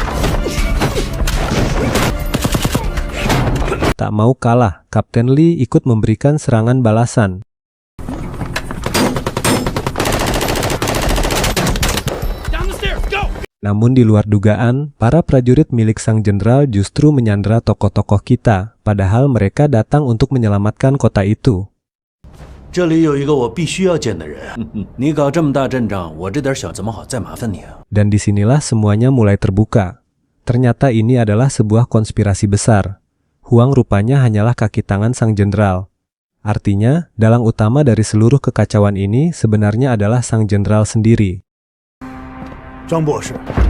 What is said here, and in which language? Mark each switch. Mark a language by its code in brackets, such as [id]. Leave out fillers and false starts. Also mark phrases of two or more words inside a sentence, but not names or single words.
[id] Tak mau kalah, Kapten Lee ikut memberikan serangan balasan. Namun di luar dugaan, para prajurit milik sang jenderal justru menyandera tokoh-tokoh kita, padahal mereka datang untuk menyelamatkan kota itu. [zh] 这里有一个我必须要见的人，你搞这么大阵仗，我这点小子们好再麻烦你啊。 [id] Dan disinilah semuanya mulai terbuka. Ternyata ini adalah sebuah konspirasi besar. Huang rupanya hanyalah kaki tangan sang jenderal. Artinya, dalang utama dari seluruh kekacauan ini sebenarnya adalah sang jenderal sendiri. [zh] 张博士，